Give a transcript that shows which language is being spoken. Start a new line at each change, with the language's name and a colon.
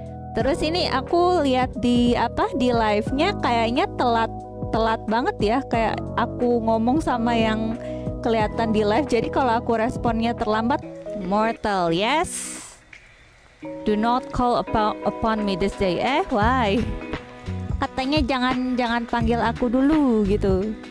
Indonesian: Terus ini aku lihat di live-nya kayaknya telat banget ya, kayak aku ngomong sama yang kelihatan di live. Jadi kalau aku responnya terlambat,
English: mortal, yes. Do not call upon me this day. Why?
Indonesian: Katanya jangan panggil aku dulu gitu.